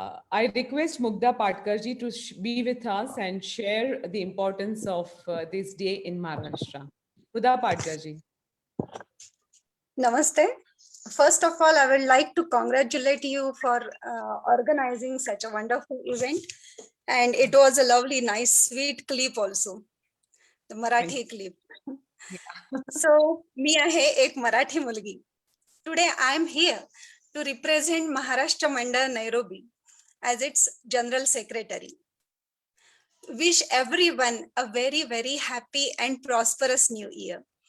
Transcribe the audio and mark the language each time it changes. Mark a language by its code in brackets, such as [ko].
[en] I request Mugdha Patkarji to be with us and share the importance of this day in Maharashtra. Mugdha Patkarji. Namaste. First of all, I would like to congratulate you for organizing such a wonderful event. And it was a lovely, nice, sweet clip also. The Marathi clip. So, [mr] मी आहे एक मराठी मुलगी. [en] Today I am here to represent Maharashtra Mandal Nairobi as its General Secretary. Wish everyone a very, very happy and prosperous new year.